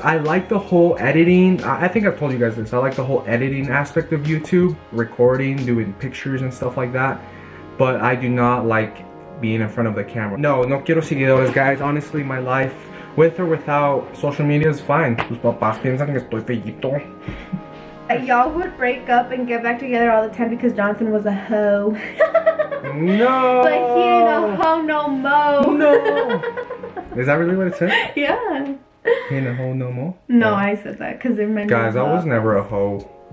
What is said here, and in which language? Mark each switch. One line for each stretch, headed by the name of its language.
English: I like the whole editing. I think I've told you guys this. I like the whole editing aspect of YouTube, recording, doing pictures and stuff like that. But I do not like being in front of the camera. No quiero seguidores, guys. Honestly, my life, with or without social media, is fine.
Spanish: Tus papás piensan que estoy feíto.
English: Y'all would break up and get back together all the time because Jonathan was a hoe. No. But he ain't a hoe no mo. No. Is that really what it said? Yeah. He ain't a hoe no more? No, I said that because they're meant. Guys, I was never a hoe.